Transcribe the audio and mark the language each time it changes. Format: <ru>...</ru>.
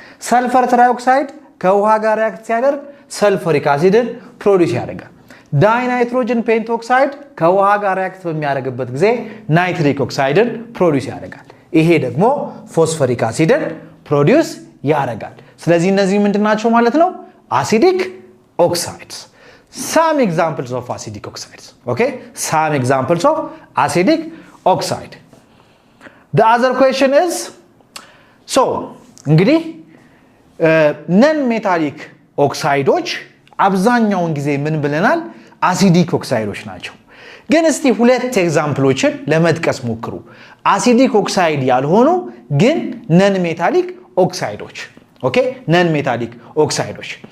<am>ሰልፈር ትራይኦክሳይድ ከውሃ ጋር ሪአክት ሲያደርግ ሰልፈሪክ አሲድን ፕሮዲዩስ ያደርጋል። ዳይናይትሮጅን ፔንቶክሳይድ ከውሃ ጋር ሪአክት በሚያደርግበት ጊዜ ናይትሪክ ኦክሳይድን ፕሮዲዩስ ያደርጋል። ይሄ ደግሞ ፎስፈሪክ አሲድን ፕሮዲዩስ ያደርጋል። ስለዚህ እነዚህ ምንድናቸው ማለት ነው? አሲዲክ ኦክሳይድስ።</am> <en>some examples of acidic oxides. Okay, some examples of acidic oxide. The other question is, so</en> <am>እንግዲህ ነን ሜታሊክ ኦክሳይዶች አብዛኛውን ጊዜ ምን ብለናል? አሲዲክ ኦክሳይዶች ናቸው። ግን እስቲ ሁለት ኤግዛምፕሎችን ለመጥቀስ ሞክሩ። አሲዲክ ኦክሳይድ ያልሆኑ ግን ነን ሜታሊክ ኦክሳይዶች። ኦኬ፣ ነን ሜታሊክ ኦክሳይዶች።</am>